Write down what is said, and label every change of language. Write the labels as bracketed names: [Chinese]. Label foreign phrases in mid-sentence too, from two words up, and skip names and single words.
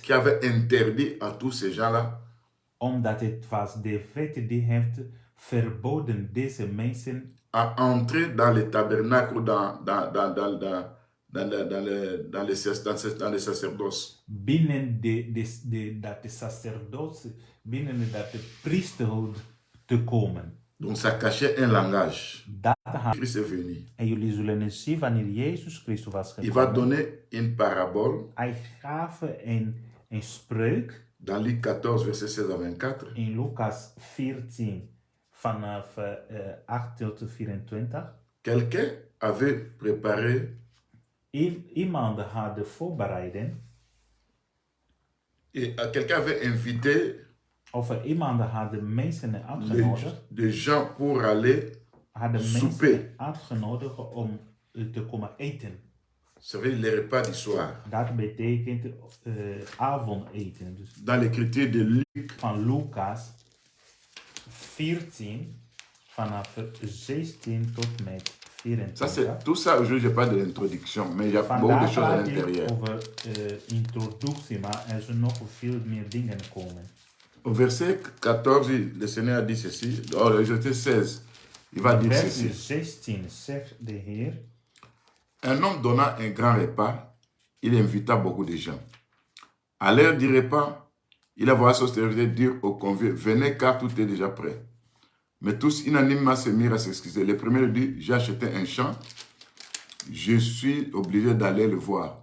[French] qui avait interdit à tous ces gens-là [Dutch] Omdat het was de wet die heeft verboden deze mensen [French] à entrer dans le tabernacle ou dans les sacerdoces. [Dutch] binnen dat de sacerdoce, binnen dat de priesterhood te komen. [French] Donc ça cachait un langage. [Dutch] Dat had, [French] Christ est venu. [Dutch] en jullie zullen eens zien wanneer Jezus Christus was [French] Il va [Dutch] gekomen. [French] donner une parabole [Dutch] Hij gaf een spreuk [French] dans Luc 14, verset 16 à 24. [Dutch] in Lucas 14 vanaf 8 tot 24. [French] Quelqu'un avait préparé [Dutch] Iemand had voorbereid, [French] et quelqu'un avait invité [Dutch] of iemand had de mensen [French] les, [Dutch] uitgenodigd, [French] des gens pour aller [Dutch] had de [French] souper. [Dutch] mensen uitgenodigd om te komen eten. [French] Ça veut dire les repas du soir. [Dutch] Dat betekent avondeten. Dus [French] Dans l'écriture de Luc, [Dutch] van Lucas 14 vanaf 16 tot met [French] ça [Dutch] 24. [French] c'est tout ça. Aujourd'hui, je parle de l'introduction, mais il y a beaucoup de [Dutch] Vandaag [French] choses à [Dutch] praat ik [French] l'intérieur. [Dutch] over introductie, maar er zullen nog veel meer dingen komen. [French] Au verset 14, le Seigneur a dit ceci. Au verset 16, il va dire [Dutch] Vers [French] ceci. [Dutch] 16 zegt de Heer: [French] Un homme donna un grand repas, il invita beaucoup de gens. À l'heure du repas, il a envoyé son serviteur dire aux conviés, venez car tout est déjà prêt. Mais tous unanimement se mirent à s'excuser. Le premier dit, j'ai acheté un champ, je suis obligé d'aller le voir.